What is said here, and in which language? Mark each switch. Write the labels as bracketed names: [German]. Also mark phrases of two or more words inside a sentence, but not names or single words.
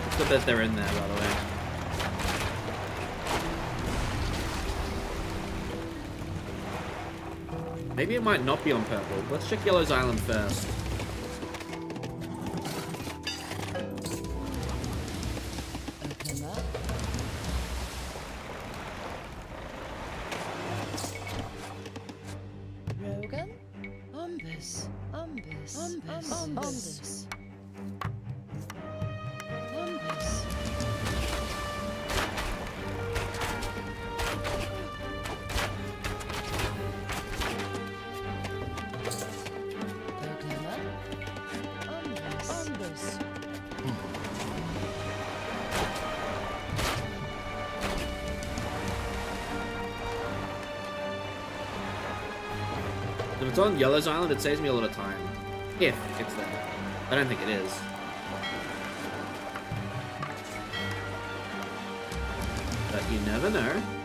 [English] that they're in there, by the way. Maybe it might not be on purple. Let's check Yellow's Island first. Rogan? Umbus. Umbus. Umbus. Umbus. Umbus. Oklahoma? Umbus. Umbus. If it's on Yellow's Island, it saves me a lot of time. If it's there. I don't think it is. But you never know.